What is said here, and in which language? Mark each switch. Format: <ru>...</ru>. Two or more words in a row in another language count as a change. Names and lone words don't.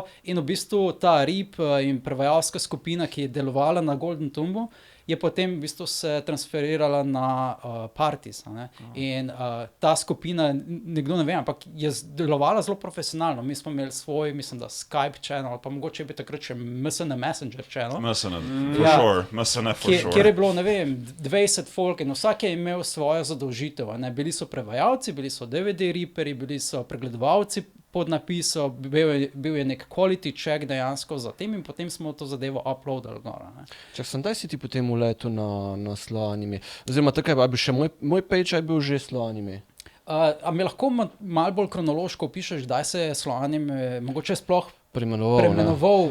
<sl>In v bistvu ta RIP in prevajalska skupina, ki je delovala na Golden Tombu, je potem v bistvu se transferirala na Partis. In ta skupina, nekdo ne ve, ampak je delovala zelo profesionalno. Mi smo imeli svoj, mislim, da Skype channel, pa mogoče bi takrat še MSN Messenger channel.</sl> <en>MSN for sure.</en> <sl>Kjer je bilo, ne vem, 20 folk in vsak je imel svojo zadolžitev. Bili so prevajalci, bili so DVD riperi, bili so pregledovalci podnapisov, bil je nek</sl> <en>quality check</en> <sl>dejansko za tem in potem smo to zadevo uploadali gor. Daj si ti potem uletel na slow anime. Oziroma, takaj je bil še moj page, je bil že slow anime. A mi lahko malo bolj kronološko opišeš, kdaj se je slow anime mogoče sploh premenoval</sl>